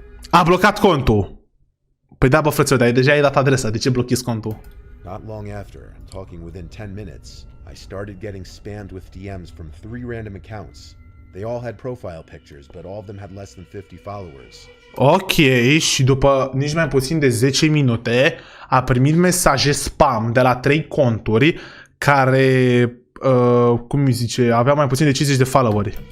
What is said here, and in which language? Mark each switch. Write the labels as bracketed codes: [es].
[ro] A blocat contul. Păi da, bă, frățioară, dar deja ai dat adresa. De ce blochezi contul? [en] Not long after, I'm talking within 10 minutes, I started getting spammed with DMs from 3 random accounts. They all had profile pictures, but all of them had less than 50 followers. [ro] Ok, și după nici mai puțin de 10 minute a primit mesaje spam de la 3 conturi care, cum îi zice, aveau mai puțin de 50 de followeri.